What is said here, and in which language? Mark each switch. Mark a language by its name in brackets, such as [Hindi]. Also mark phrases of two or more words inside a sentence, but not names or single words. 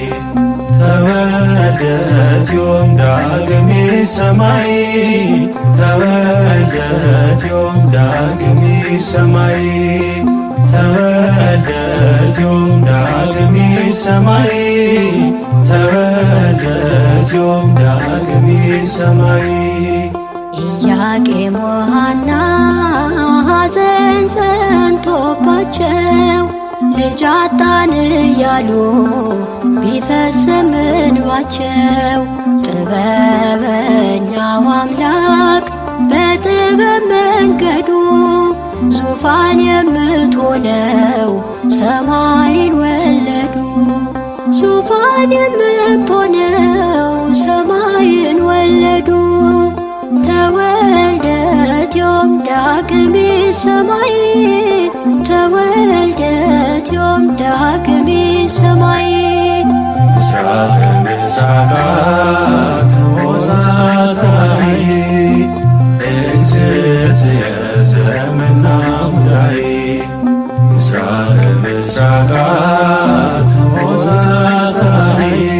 [Geez] ተወልደት ዮም ዳግሚ ሰማይ ተወልደት ዮም ዳግሚ ሰማይ ተወልደት ዮም ዳግሚ ሰማይ ተወልደት ዮም ዳግሚ ሰማይ [Amharic] ኢያቄም ወሐና ሐዘን ጸንቶባቸው ልጅ አጣን እያሉ ቢፈስም እንባቸው ጥበበኛው አምላክ በጥበብ መንገዱ ዙፋን የምትሆነው ሰማይን ወለዱ። ዙፋን የምትሆነው ሰማይን ወለዱ። [Geez] ተወልደት ዮም ዳግሚ ሰማይ ተወልደት ዮም ዳግሚ ሰማይ ምስራቅ ምስራቃት ሆሳዕናይ እግዝእትየ ዘመና ሙዳይ ምስራቅ ምስራቃት ሆሳዕናይ